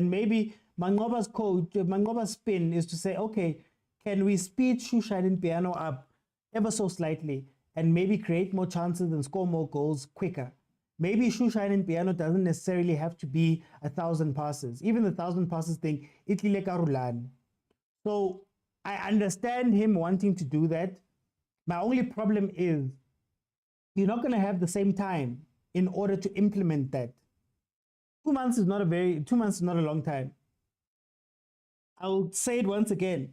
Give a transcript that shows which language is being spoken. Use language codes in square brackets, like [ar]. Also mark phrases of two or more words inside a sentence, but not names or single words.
[en] And maybe Mangoba's spin is to say, okay, can we speed Shushan and Piano up ever so slightly and maybe create more chances and score more goals quicker? Maybe Shushan and Piano doesn't necessarily have to be 1,000 passes. Even the 1,000 passes thing, [tn] itlile ka rulani. [en] So I understand him wanting to do that. My only problem is you're not going to have the same time in order to implement that. 2 months is not a long time. I'll say it once again.